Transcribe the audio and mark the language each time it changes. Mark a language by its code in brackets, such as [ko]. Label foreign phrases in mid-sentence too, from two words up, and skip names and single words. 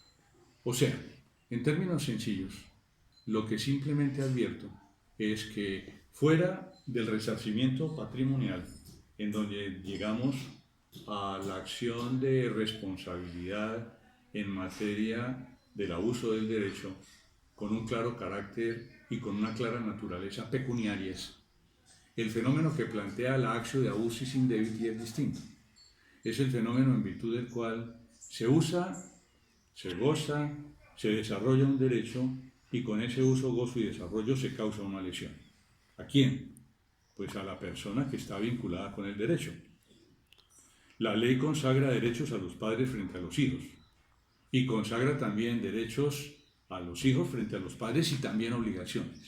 [es] O sea, en términos sencillos, lo que simplemente advierto es que fuera del resarcimiento patrimonial, en donde llegamos a la acción de responsabilidad en materia del abuso del derecho, con un claro carácter y con una clara naturaleza pecuniarias, el fenómeno que plantea la [la] actio de abusis indebiti [es] es distinto. Es el fenómeno en virtud del cual se usa, se goza, se desarrolla un derecho y con ese uso, gozo y desarrollo se causa una lesión. ¿A quién? Pues a la persona que está vinculada con el derecho. La ley consagra derechos a los padres frente a los hijos y consagra también derechos a los hijos frente a los padres y también obligaciones.